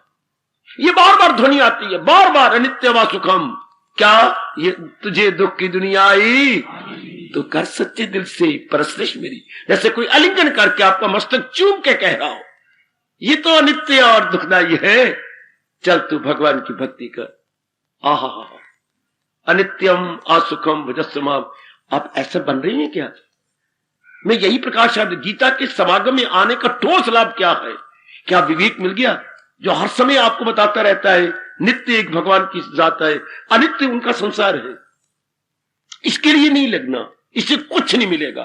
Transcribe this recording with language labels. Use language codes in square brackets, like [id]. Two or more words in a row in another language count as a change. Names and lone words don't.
[hi] ये बार बार ध्वनि आती है, बार बार, [sa] अनित्य व सुखम, [hi] क्या ये तुझे दुख की दुनिया आई तो कर सच्चे दिल से परस्तिश मेरी। जैसे कोई आलिंगन करके आपका मस्तक चूम के कह रहा हो, ये तो अनित्य और दुखदायी है, चल तू भगवान की भक्ति कर। [sa] आहा, अनित्यम असुखम भजस्माम। [hi] आप ऐसे बन रही हैं क्या? मैं यही प्रकाश, गीता के समागम में आने का ठोस लाभ क्या है? क्या विवेक मिल गया जो हर समय आपको बताता रहता है नित्य एक भगवान की जात है, अनित्य उनका संसार है, इसके लिए नहीं लगना, इससे कुछ नहीं मिलेगा।